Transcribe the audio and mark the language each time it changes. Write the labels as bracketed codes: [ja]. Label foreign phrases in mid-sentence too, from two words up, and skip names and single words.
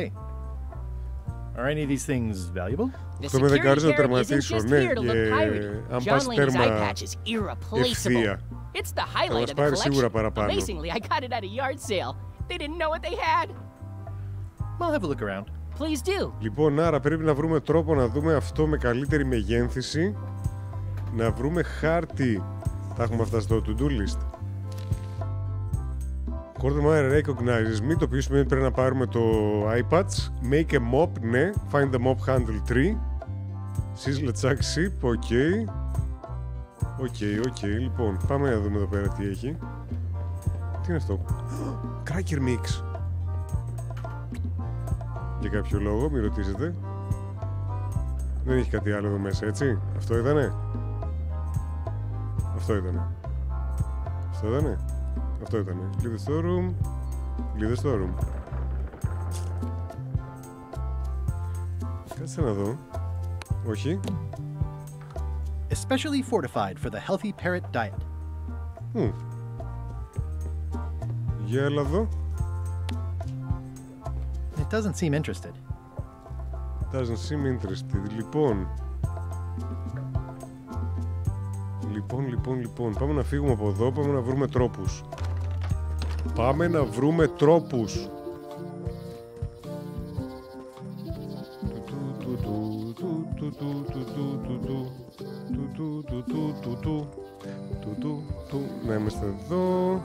[en] Are any of these things valuable? The security guard isn't just here to look piratey. John Lane's eye patch is irreplaceable. It's the highlight of the collection. Amazingly, I got it at a yard sale. They didn't know what they had. I'll have a look around. Please do. [el] Λοιπόν, άρα πρέπει να βρούμε τρόπο να δούμε αυτό με καλύτερη μεγένθηση. Να βρούμε χάρτη. Τα έχουμε αυτά στο [en] to-do list. Gordon Meyer recognizes me, [el] το οποίο σημαίνει πρέπει να πάρουμε το iPads. [en] Make a mop, ναι. Find the mop handle tree. Sizzle chuck ship, ok. [el] Ok, λοιπόν, πάμε να δούμε εδώ πέρα τι έχει. Τι είναι αυτό? [en] Cracker mix. [el] Για κάποιο λόγο, μην ρωτήσετε. Δεν έχει κάτι άλλο εδώ μέσα, έτσι. Αυτό ήτανε. Αυτό ήτανε. [en] Leave the storeroom. Leave the storeroom. [el] Κάτσε να δω. Όχι. [en] Especially fortified for the healthy parrot diet. [el] Για έλα εδώ. [en] It doesn't seem interested. [el] Λοιπόν. Πάμε να φύγουμε από εδώ, πάμε να βρούμε τρόπους. Να είμαστε εδώ.